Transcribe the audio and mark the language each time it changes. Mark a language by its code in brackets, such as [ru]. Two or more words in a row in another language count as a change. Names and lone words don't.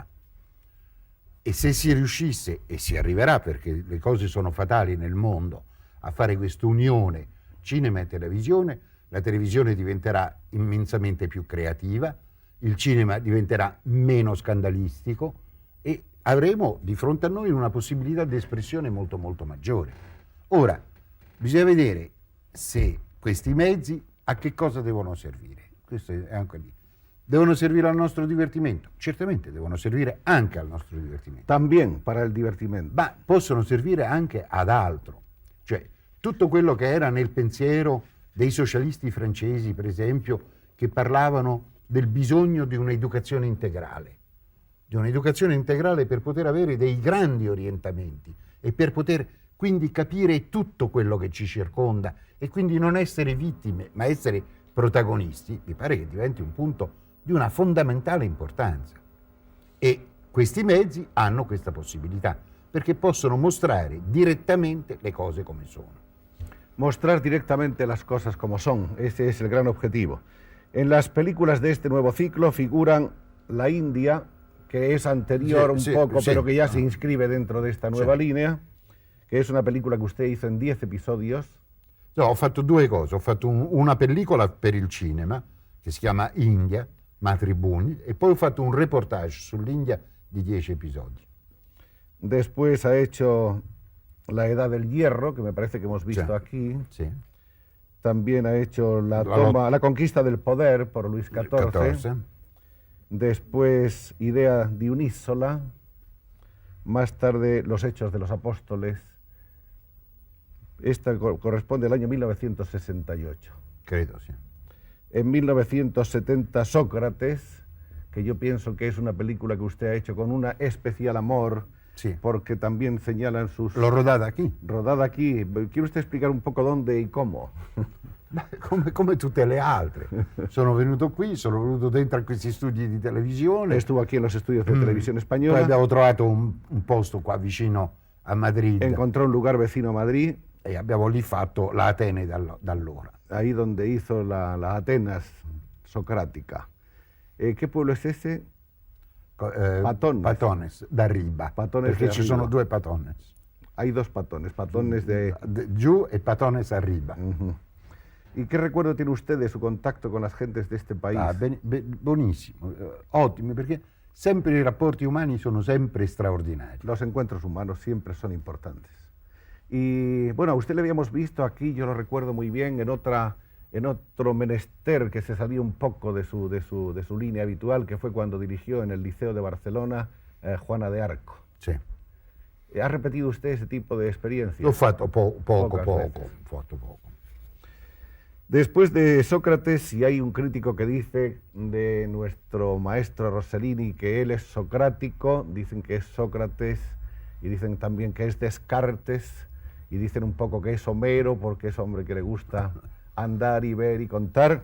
[it] E se si riuscisse, e si arriverà perché le cose sono fatali nel mondo, a fare questa unione cinema e televisione, la televisione diventerà immensamente più creativa, il cinema diventerà meno scandalistico e avremo di fronte a noi una possibilità di espressione molto molto maggiore. Ora, bisogna vedere se questi mezzi a che cosa devono servire. Questo è anche lì. Devono servire al nostro divertimento? Certamente devono servire anche al nostro divertimento. [es] También para el divertimento. [it] Ma possono servire anche ad altro. Cioè, tutto quello che era nel pensiero dei socialisti francesi, per esempio, che parlavano del bisogno di un'educazione integrale per poter avere dei grandi orientamenti e per poter quindi capire tutto quello che ci circonda e quindi non essere vittime, ma essere protagonisti, mi pare che diventi un punto di una fondamentale importanza. E questi mezzi hanno questa possibilità, perché possono mostrare direttamente le cose come sono. [es] Mostrar directamente las cosas como son, ese es el gran objetivo. En las películas de este nuevo ciclo figuran la India, que es anterior un poco, pero que ya se inscribe dentro de esta nueva línea, que es una película que usted hizo en 10 episodios. [it] No, ho fatto due cose, ho fatto una pellicola per il cinema, che si chiama India, Matrimoni, e poi ho fatto un reportage sull'India di 10 episodi. [es] Después ha hecho La Edad del Hierro, que me parece que hemos visto aquí. [it] Sì. [es] También ha hecho la conquista del poder por Luis XIV. Después Idea di un'isola. Más tarde Los Hechos de los Apóstoles. Esta corresponde al año 1968. [it] Credo, sì. [es] En 1970 Sócrates, que yo pienso que es una película que usted ha hecho con un especial amor, Sí. porque también señalan sus... [it] L'ho rodata qui. [es] Rodada aquí. ¿Quiere usted explicar un poco dónde y cómo? [it] Come tutte le altre. Sono venuto qui, sono venuto dentro a questi studi di televisione. [es] Estuvo aquí en los estudios de televisión [it] Poi [es] española. [it] abbiamo trovato un posto qua vicino a Madrid [es] Encontró un lugar vecino a Madrid, [it] e abbiamo lì fatto la Atene da allora. [es] ahí donde hizo la Atenas socrática. ¿Qué pueblo es ese? Patones. [it] Patones, da Riba. Patones perché [es] de [it] ci [es] Riba. [it] sono due Patones. [es] Hay dos patones, patones de... [it] Giù e Patones a Riba. Ujú. [es] ¿Y qué recuerdo tiene usted de su contacto con las gentes de este país? [it] Buonissimo, ottimi, perché sempre i rapporti umani sono sempre straordinari. [es] Los encuentros humanos siempre son importantes. Y bueno, a usted le habíamos visto aquí, yo lo recuerdo muy bien, en otro menester que se salió un poco de su línea habitual, que fue cuando dirigió en el Liceo de Barcelona Juana de Arco. [it] Sì. [es] ¿Ha repetido usted ese tipo de experiencias? [it] L'ho fatto poco. [es] Pocas [it] Ho [es] veces. [it] fatto poco. [es] Después de Sócrates, si hay un crítico que dice de nuestro maestro Rossellini que él es socrático, dicen que es Sócrates y dicen también que es Descartes, y dicen un poco que es Homero, porque es hombre que le gusta andar y ver y contar.